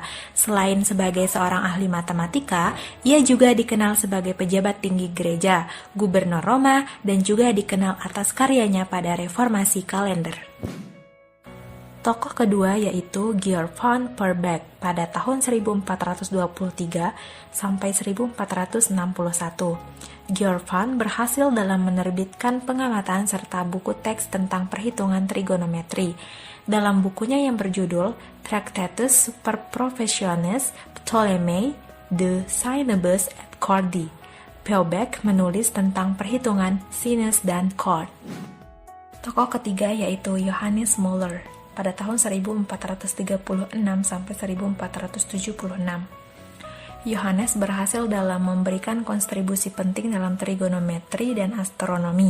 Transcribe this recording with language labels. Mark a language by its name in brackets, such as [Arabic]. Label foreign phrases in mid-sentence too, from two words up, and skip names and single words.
[Indonesian] Selain sebagai seorang ahli matematika, ia juga dikenal sebagai pejabat tinggi gereja, gubernur Roma, dan juga dikenal atas karyanya pada reformasi kalender. Tokoh kedua yaitu Georg von Perbeck pada tahun 1423 sampai 1461. Georg von berhasil dalam menerbitkan pengamatan serta buku teks tentang perhitungan trigonometri. Dalam bukunya yang berjudul Tractatus Super Professionis Ptolemei de Sinibus et Chordi, Perbeck menulis tentang perhitungan sinus dan chord. Tokoh ketiga yaitu Johannes Müller pada tahun 1436 sampai 1476. Johannes berhasil dalam memberikan kontribusi penting dalam trigonometri dan astronomi.